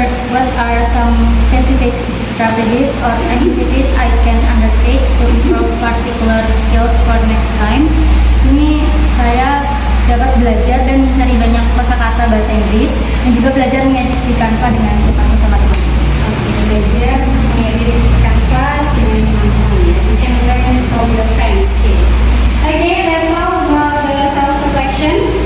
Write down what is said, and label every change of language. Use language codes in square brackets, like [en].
[en] What are some specific strategies or activities I can undertake to improve particular skills for next time? [id] Di sini saya dapat belajar dan mencari banyak kosakata bahasa Inggris dan juga belajar mengedit di Canva dengan cepat bersama teman-teman. Belajar mengedit Canva dengan teman-teman ya. [en] You can learn from your friends. Okay, that's all about the self-reflection.